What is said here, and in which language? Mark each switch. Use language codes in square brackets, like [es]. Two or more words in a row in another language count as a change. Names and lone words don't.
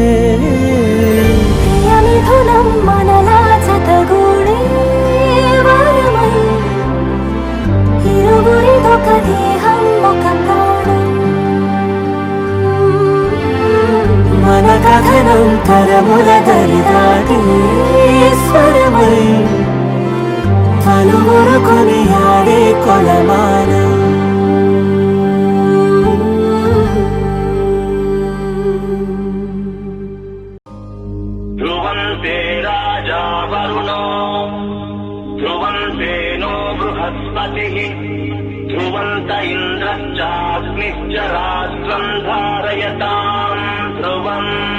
[te] ప్రియమిథునం మనలా జతగూడే వరమై ఇరువురిదొక దేహం ఒక ప్రాణం మన కథనం తరముల దరిదాటి స్వరమై పలువురు కొనియాడే కొలమానం [sa] ध्रुवन्ते राजा वरुणो ध्रुवन्ते नो बृहस्पतिः ध्रुवन्त इन्द्रश्चाग्निश्च राष्ट्रम् धारयताम् ध्रुवम्